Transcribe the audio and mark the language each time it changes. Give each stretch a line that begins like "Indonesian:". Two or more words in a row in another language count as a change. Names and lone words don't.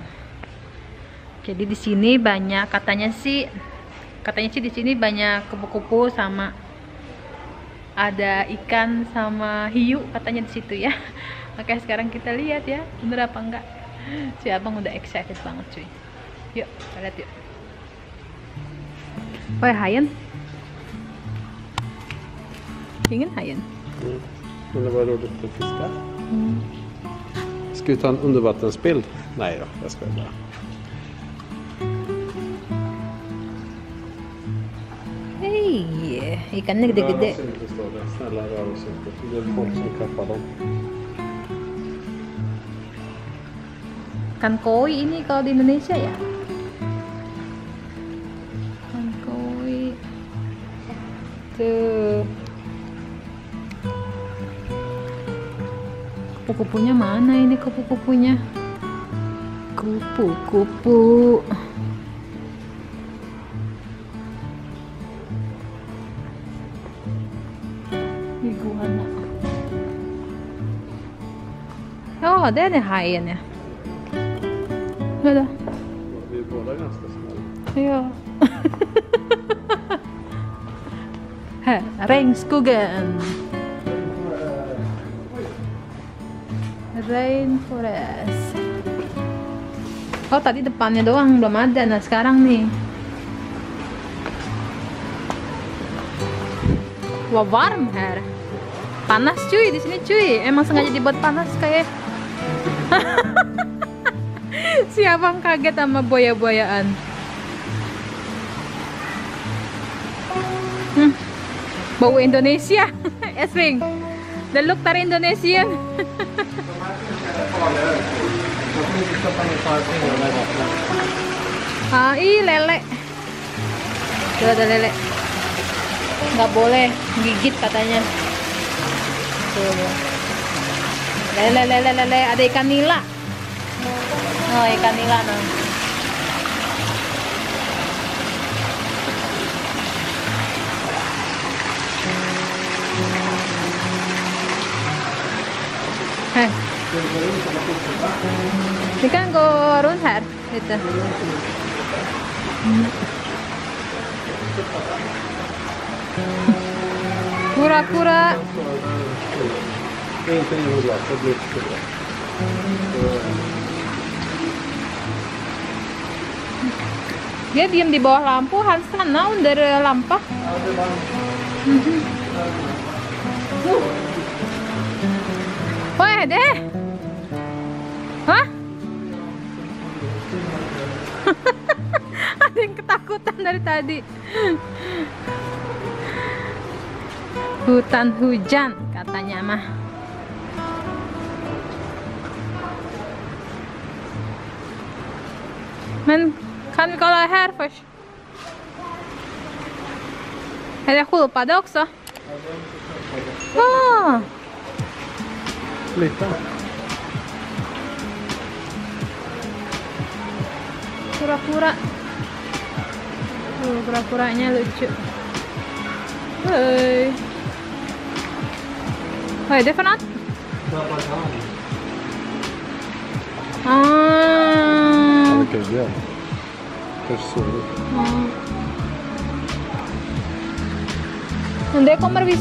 Indonesian: Jadi di sini banyak, katanya sih di sini banyak kupu-kupu sama ada ikan sama hiu katanya di situ ya. Makanya sekarang kita lihat ya, bener apa enggak. Si abang udah excited banget cuy. Yuk, kita lihat yuk.
Swedish: Vad är hajen? Ingen hajen. Men det var roligt att fiska. Ska vi ta en undervattensbild? Nej då, jag skojar bara.
Indonesian: Hej, ikannya gede-gede.
Swedish: Rör oss inte, står det. Snälla rör oss inte. Det är folk som kappar dem.
Indonesian: Kan koi ini kalau di Indonesia ya? Kan koi. Tuh. Kupu-kupunya mana ini kupu-kupunya? Kupu-kupu. Iguana.
Swedish: Ja, det är hajen ja. Hallå. Vi är båda ganska snälla. Ja. Här, regnskogen. Rainforest.
Indonesian: Oh, tadi depannya doang belum ada. Nah, sekarang nih. Wah,
Swedish: warm här.
Indonesian: Panas cuy di sini cuy. Emang sengaja dibuat panas kayak. Si abang kaget sama buaya-buayaan. Bau Indonesia. Esling.
English: The look
Indonesian: dari Indonesian. Lele. Tuh ada lele. Nggak boleh gigit katanya. Tuh. Lele. Ada ikan nila. Oh, ikan nila nah.
Swedish: Vi kan gå runt här lite.
Indonesian: Kura-kura. Dia diam di bawah lampu,
Swedish: han stannar under lampa. Vad är det? Hah?
Indonesian: Ada yang ketakutan dari tadi. Hutan hujan katanya mah.
Swedish: Men kan vi kolla här först? Är det sköldpadda också? Ah. Lite.
Indonesian: Kura-kura. Kura-kuranya lucu. Hei.
Swedish: Vad är det för något? Okej, det är så. Men det kommer visst.